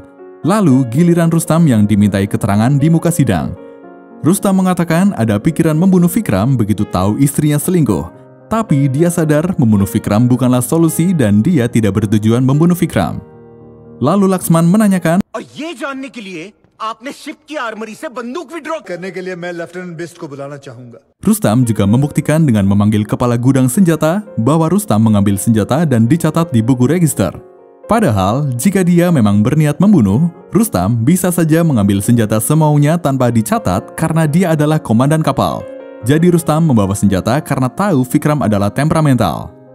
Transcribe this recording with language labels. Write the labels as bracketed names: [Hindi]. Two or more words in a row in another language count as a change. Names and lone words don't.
[Indonesian] Lalu, giliran Rustam yang dimintai keterangan di muka sidang. Rustam mengatakan ada pikiran membunuh Vikram begitu tahu istrinya selingkuh. Tapi dia sadar membunuh Vikram bukanlah solusi dan dia tidak bertujuan membunuh Vikram. Lalu Laxman menanyakan, [Hindi] और ये जानने के लिए आपने शिप की आर्मरी से बंदूक विड्रॉ करने के लिए मैं लेफ्टिनेंट बिस्ट को बुलाना चाहूंगा। [Indonesian] Rustam juga membuktikan dengan memanggil kepala gudang senjata bahwa Rustam mengambil senjata dan dicatat di buku register. Padahal, jika dia memang berniat membunuh, Rustam bisa saja mengambil senjata semaunya tanpa dicatat karena dia adalah komandan kapal. Jadi Rustam membawa senjata karena tahu Vikram adalah temperamental.